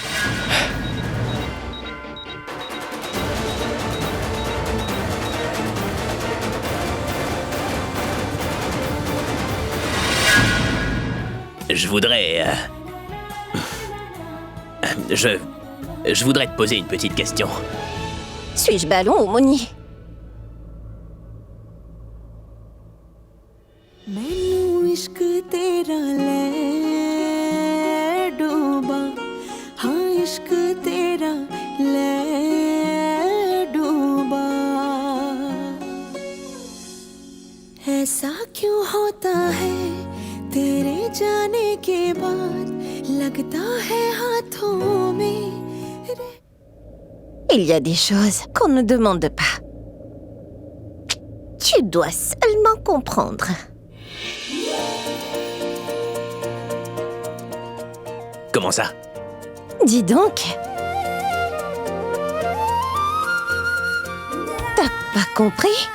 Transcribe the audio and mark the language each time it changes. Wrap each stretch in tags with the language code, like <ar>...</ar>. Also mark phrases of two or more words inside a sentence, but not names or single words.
<fr>Je voudrais... Je voudrais te poser une petite question. Suis-je ballon ou Moni?</fr> <pa>ਮੈਨੂੰ ਇਸ਼ਕ ਤੇਰਾ</pa> <hi>तेरा ले डूबा हाँ इश्क तेरा ले डूबा ऐसा क्यों होता है तेरे जाने के बाद लगता है हाथों में</hi> <fr>Il y a des choses qu'on ne demande pas. Tu dois seulement comprendre. Comment ça? Dis donc. T'as pas compris?</fr>